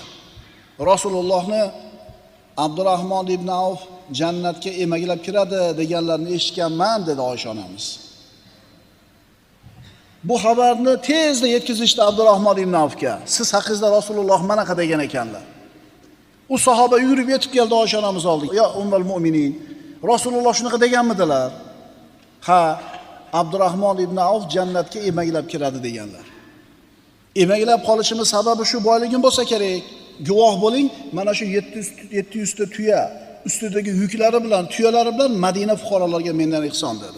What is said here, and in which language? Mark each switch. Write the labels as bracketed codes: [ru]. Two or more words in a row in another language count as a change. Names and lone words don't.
[uz] Rasulullohni Abdurrahmon ibn Avf jannatga emaklab kiradi deganlarni eshitganman dedi Oysha onamiz. Bu xabarni tezda yetkazishdi Abdurrahmon ibn Avfga. Siz haqingizda Rasululloh manaqa degan ekanlar. U sahoba yurib yetib keldi Oysha onamiz oldiga. [ar] "Ya ummul mu'minin, [uz] Rasululloh shunaqa deganmidilar?" "Ha, Abdurrahmon ibn Avf jannatga emaklab kiradi" deganlar. Emaklab qolishimiz sababi shu boyligim bo'lsa kerak. Guvoh bo'ling, mana shu 700 ta tuya ustidagi yuklari bilan, tuyalari bilan Madina fuqarolariga mendan ihson dedi.